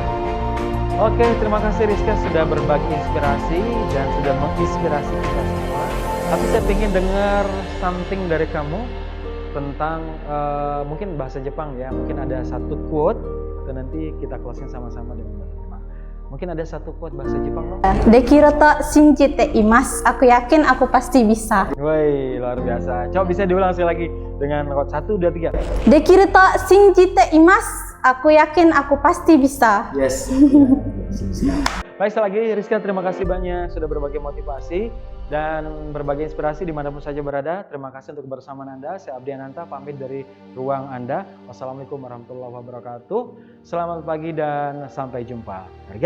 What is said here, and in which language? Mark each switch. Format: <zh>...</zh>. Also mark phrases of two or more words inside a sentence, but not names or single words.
<id>Oke, terima kasih Rizka sudah berbagi inspirasi dan sudah menginspirasi kita semua. Tapi saya ingin dengar something dari kamu tentang mungkin bahasa Jepang ya. Mungkin ada satu quote dan nanti kita closing sama-sama dengan Jepang. Mungkin ada satu quote bahasa Jepang dong?</id> <ja>できると信じています.</ja> <id>Aku yakin aku pasti bisa. Woi, luar biasa. Coba bisa diulang sekali lagi dengan quote 1, 2, 3.</id> <ja>できると信じています.</ja> <id>Aku yakin aku pasti bisa. Yes. Baik, sekali lagi Rizka, terima kasih banyak sudah berbagi motivasi dan berbagi inspirasi dimanapun saja berada. Terima kasih untuk kebersamaan Anda. Saya Abdi Ananta pamit dari ruang Anda.</id> <ar>والسلام عليكم ورحمة الله وبركاته.</ar> <id>Selamat pagi dan sampai jumpa.</id>